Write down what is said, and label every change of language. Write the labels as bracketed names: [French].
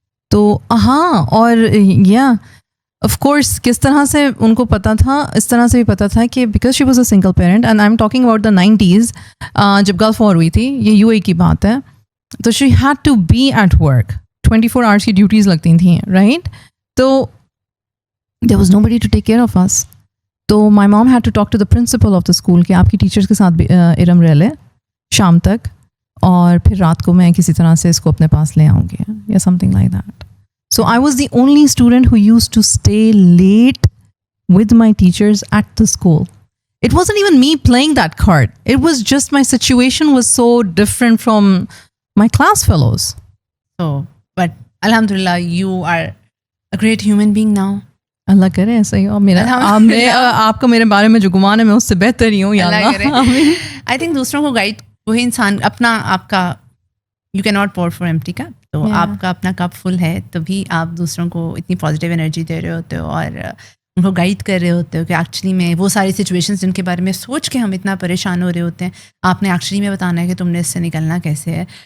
[Urdu] تو ہاں, اور یا آف کورس کس طرح سے ان کو پتہ تھا, اس طرح سے بھی پتہ تھا کہ [English] because she was a single parent and I am talking about the 90s, [Urdu] جب گلف وار ہوئی تھی, یہ یو اے کی بات ہے, تو [English] she had to be at work, [Urdu] 24 hours کی ڈیوٹیز لگتی تھیں, رائٹ. تو [English] There was nobody to take care of us. [Urdu] تو [English] my mom had to talk to the principal of the school [Urdu] کہ آپ کی ٹیچرس کے ساتھ ارم رہ لے شام تک, اور پھر رات کو میں کسی طرح سے اس کو اپنے پاس لے آؤں گی, یا [English] Something like that. So I was the only student who used to stay late with my teachers at the school. It wasn't even me playing that card. It was just my situation was so different from my class fellows. So, but alhamdulillah, you are a great human being now. [Urdu] اللہ کرے ایسا ہی ہو. آپ کا میرے بارے میں جو گمان ہے میں اس سے بہتر ہی ہوں, یا اللہ. I think دوسروں کو گائیڈ, وہی انسان اپنا, آپ کا [English] you can not pour for empty cup, [Urdu] تو آپ کا اپنا کپ فل ہے تبھی آپ دوسروں کو اتنی پازیٹیو انرجی دے رہے ہوتے ہو اور ان کو گائیڈ کر رہے ہوتے ہو کہ ایکچولی میں وہ ساری سچویشنز جن کے بارے میں سوچ کے ہم اتنا پریشان ہو رہے ہوتے ہیں, آپ نے ایکچولی میں بتانا ہے کہ تم نے اس سے نکلنا کیسے ہے.